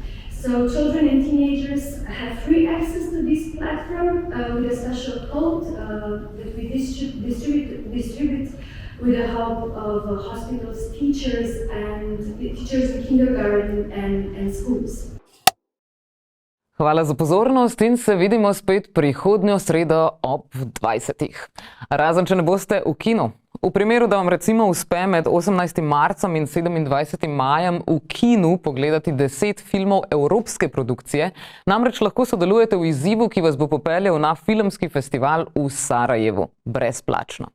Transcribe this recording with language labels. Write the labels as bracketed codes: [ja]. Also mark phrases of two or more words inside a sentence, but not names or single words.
[en] So children and teenagers have free access to this platform with a special code that we distribute with the help of hospitals, teachers in kindergarten and schools. [sl] Hvala za pozornost in se vidimo spet prihodnjo sredo ob 20. Razen, če ne boste v kinu. V primeru, da vam recimo uspe med 18. marcem in 27. majem v kinu pogledati 10 filmov evropske produkcije, namreč lahko sodelujete v izzivu, ki vas bo popeljal na filmski festival v Sarajevu, brezplačno.